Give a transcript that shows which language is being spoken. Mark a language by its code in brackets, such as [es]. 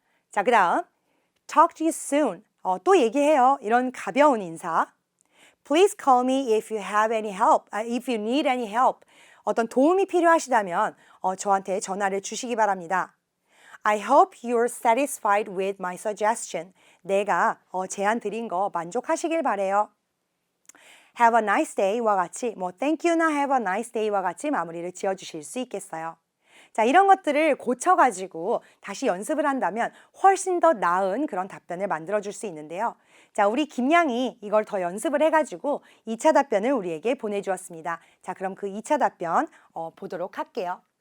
[ko] 자, 그 다음 [en] talk to you soon. [ko] 또 얘기해요. 이런 가벼운 인사. [en] Please call me if you have any help. If you need any help. [ko] 어떤 도움이 필요하시다면 저한테 전화를 주시기 바랍니다. [en] I hope you're satisfied with my suggestion. [ko] 내가 제안 드린 거 만족하시길 바래요. [en] Have a nice day [ko] 와 같이 [en] thank you [ko] 나 [en] have a nice day [ko] 와 같이 마무리를 지어주실 수 있겠어요. 자, 이런 것들을 고쳐가지고 다시 연습을 한다면 훨씬 더 나은 그런 답변을 만들어줄 수 있는데요. 자, 우리 김양이 이걸 더 연습을 해가지고 2차 답변을 우리에게 보내주었습니다. 자, 그럼 그 2차 답변 보도록 할게요.